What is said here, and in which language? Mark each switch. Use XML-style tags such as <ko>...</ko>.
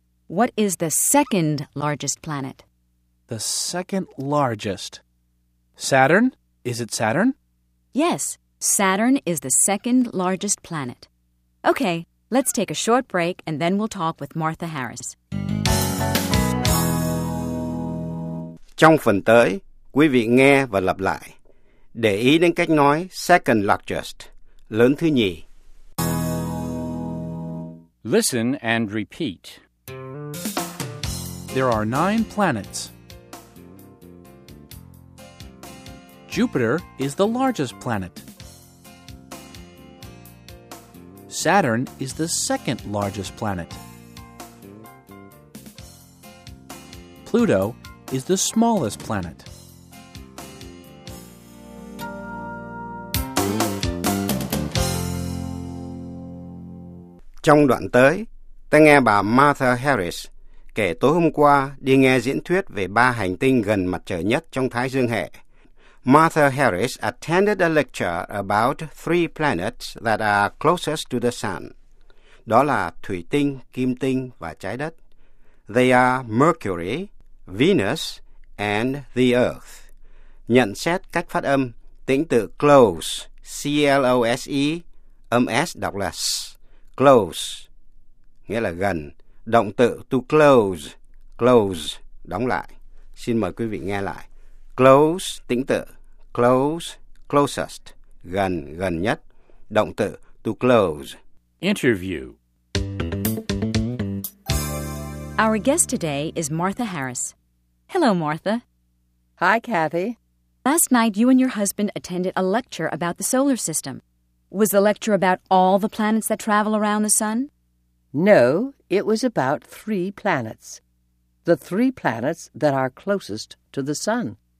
<en>What is the second largest planet? The second largest. Saturn? Is it Saturn? Yes, Saturn is the second largest planet. Okay, let's take a short break and then we'll talk with Martha Harris.</en> <vi>Trong phần tới, quý vị nghe và lặp lại. Để ý đến cách nói</vi> <en>second largest,</en> <vi>lớn thứ nhì.</vi> <en>Listen and repeat. There are 9 planets. Jupiter is the largest planet. Saturn is the second largest planet. Pluto is the smallest planet.</en> <vi>Trong đoạn tới, ta nghe bà Martha Harris kể tối hôm qua đi nghe diễn thuyết về ba hành tinh gần mặt trời nhất trong Thái Dương hệ.</vi> <en>Martha Harris attended a lecture about three planets that are closest to the sun.</en> <vi>Đó là Thủy Tinh, Kim Tinh và Trái Đất.</vi> <en>They are Mercury, Venus and the Earth.</en> <vi>Nhận xét cách phát âm, tĩnh tự close, C-L-O-S-E, âm S đọc là S, close, nghĩa là gần, động tự to close, close, đóng lại. Xin mời quý vị nghe lại. Close, tĩnh tự, close, closest, gần, gần nhất, động tự to close.</vi> <en>Interview. Our guest today is Martha Harris. Hello, Martha. Hi, Kathy. Last night, you and your husband attended a lecture about the solar system. Was the lecture about all the planets that travel around the sun? No, it was about three planets. The three planets that are closest to the sun.</en>